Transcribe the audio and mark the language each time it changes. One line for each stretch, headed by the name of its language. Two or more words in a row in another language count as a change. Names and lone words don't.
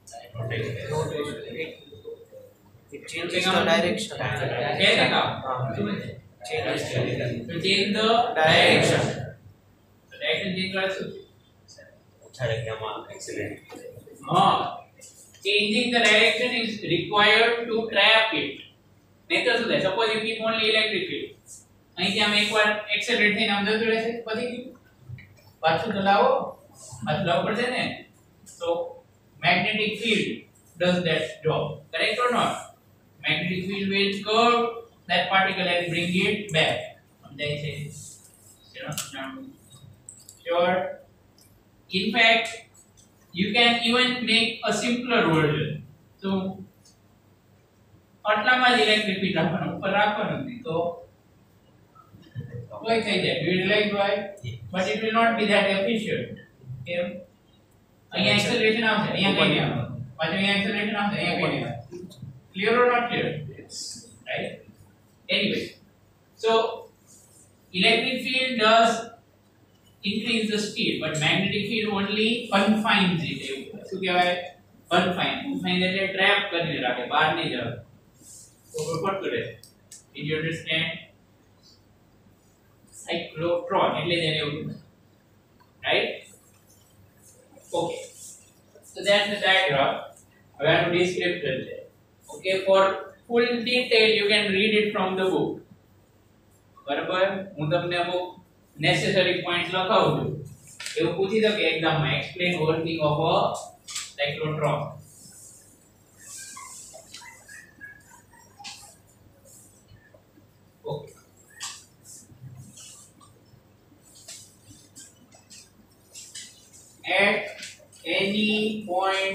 English: It changes the direction.
Gujarati: કેને કામ?
English: Changes the To change the direction.
Gujarati: So
English: direction change
Gujarati: કરે શું? ઓછા જગ્યામાં એક્સિલેરેટ.
English: Changing the direction is required to trap it.
Gujarati: નહીં તો શું થાય?
English: Suppose you keep only electric field.
Gujarati: અહીંથી આમ એકવાર એક્સેલરેટ થઈને આમ જતું રહેશે પછી પાછું તો લાવો પડશે ને.
English: So magnetic field does that job. Correct or not? Magnetic field will curve that particle and bring it back.
Gujarati: સમજાય છે?
English: Sure. In fact, you can even make a simpler version.
Gujarati: So આટલામાં જ ઇલેક્ટ્રિક ફીલ્ડ રાખવાનું, ઉપર રાખવાનું નથી. તો કોઈ થઈ જાય
English: utilize હોય but it will not be that efficient
Gujarati: કેમ અહીંયા acceleration આવશે અહીંયા કઈ નહીં આવે
English: પાછું અહીંયા acceleration આવશે અહીંયા કઈ નહીં આવે clear or not clear right anyway so electric field does increase the speed but magnetic field only confines it
Gujarati: શું કહેવાય
English: confine
Gujarati: એટલે ટ્રેપ કરીને રાખે બહાર નહીં જાય તો
English: what કરે did you understand cyclotron
Gujarati: એટલે જ એને એવું
English: right okay so that's the diagram
Gujarati: હવે આનું
English: description છે okay for full detail you can read it from the book
Gujarati: બરાબર હું તમને અમુક
English: necessary points
Gujarati: લખાવું છું એવું પૂછી શકે એક્ઝામ માં
English: explain working of a cyclotron okay at any point